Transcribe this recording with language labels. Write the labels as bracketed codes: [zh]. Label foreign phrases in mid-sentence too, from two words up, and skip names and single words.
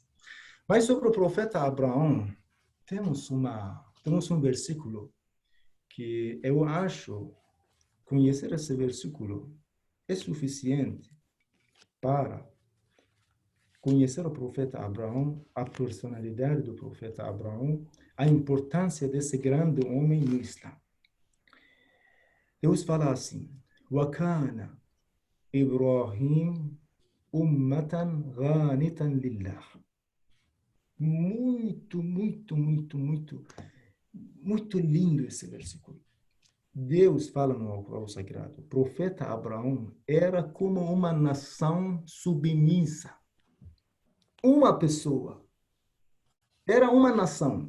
[pt] Mas sobre o profeta Abraão, temos um versículo que eu acho conhecer esse versículo é suficiente para conhecer o profeta Abraão, a personalidade do profeta Abraão, a importância desse grande homem no Islã. Deus fala assim: [ar] وَكَانَ إِبْرَاهِيمُ أُمَّةً غَانِتًا لِلَّهِ. [pt] Muito lindo esse versículo. Deus fala no Alcorão Sagrado, o profeta Abraão era como uma nação submissa. Uma pessoa. Era uma nação.